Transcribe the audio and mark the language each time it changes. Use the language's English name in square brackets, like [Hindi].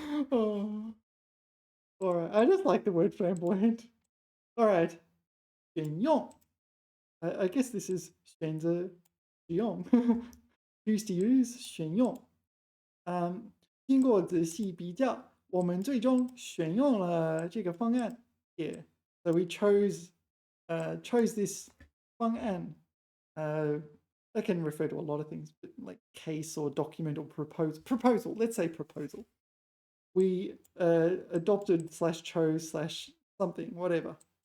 [English] Oh, all right. I just like the word flamboyant. All right. 选用. I guess this is [Chinese] 选择使用. [English] Choose to use 选用. [Chinese] 经过仔细比较，我们最终选用了这个方案。 [English] Yeah. So we chose this 方案. That can refer to a lot of things, but like case or document or proposal. Let's say proposal. We adopted / chose / something, whatever.